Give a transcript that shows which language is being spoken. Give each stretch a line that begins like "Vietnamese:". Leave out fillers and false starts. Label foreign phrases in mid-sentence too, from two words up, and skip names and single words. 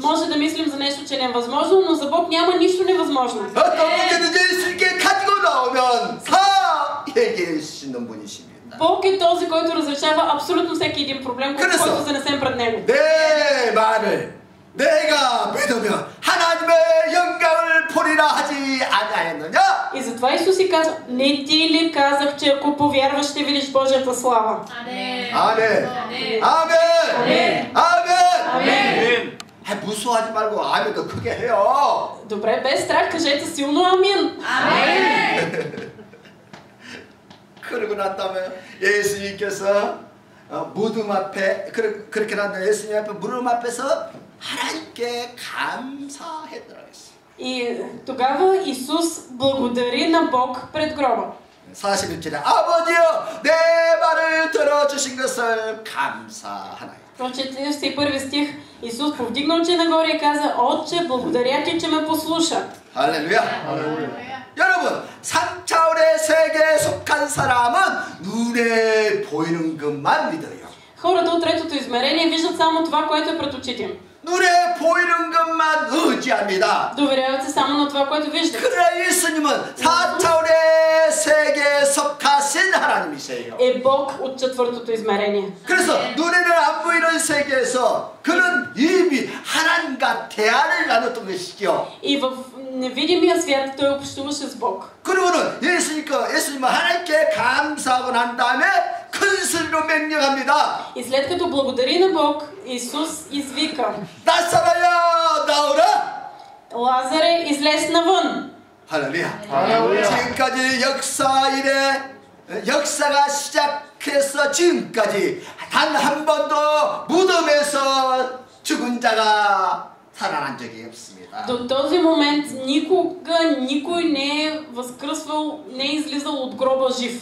Bulgarian: Може да мислим за нещо, че е невъзможно, но за Бог няма нищо невъзможно.
Korean: 어떤 문제든지 예수님께 가지고 나오면 다 해결해 주시는 분이십니다.
Bulgarian: Бог е този, който разрешава абсолютно всеки един проблем, който занесем пред Него.
Korean: 내 말을 내가 믿으면 하나님의 영광을 보리라 하지 아니하였느냐?
Bulgarian: И затова Исус си казва, не ти ли казах, че ако повярваш, ще видиш Божията слава?
Korean: 아멘. 아멘. 아멘. 아멘. 무서워하지 말고 아멘도 크게 해요.
Bulgarian: Добре, без страх, кажете силно амин.
Korean: 그러고 난 다음에 예수님께서 무덤 앞에 그렇게 난 다음에 예수님 앞에 무덤 앞에서 하나님께 감사했더라고요.
Bulgarian: И тогава Исус благодари на Бог пред гроба.
Korean: 41절에 아버지여 내 말을 들어주신 것을 감사하나이다.
Bulgarian: В 41 стих Исус повдигна очи нагоре и каза, Отче, благодаря ти, че ме послуша.
Korean: 할렐루야. 여러분 3차원의 세계에 속한 사람은 눈에 보이는 것만 믿어요.
Bulgarian: Хората от третото измерение виждат само това, което е пред очите им.
Korean: 눈에 보이는 것만 의지합니다.
Bulgarian: Доверяват се само на това, което виждат.
Korean: 그러나 예수님은 4차원의 세계에 속하신 하나님이세요.
Bulgarian: Е Бог от четвъртото измерение.
Korean: 그래서 눈에는 안 보이는 세계에서 그는 이미 하나님과 대화를 나눴던 것이죠.
Bulgarian: И в невидимия свят той общуваше с Бог.
Korean: 그러고는 예수님은 하나님께 감사하고 난 다음에 큰 소리로 명령합니다.
Bulgarian: И след като благодари на Бог, Исус извика,
Korean: 나사로야 나오라.
Bulgarian: Лазаре, излез навън.
Korean: 할렐루야. 지금까지 역사가 시작해서 지금까지 단 한 번도 무덤에서 죽은 자가 살아난 적이 없습니다.
Bulgarian: До този момент никога никой не е възкръсвал, не е излизал от гроба жив.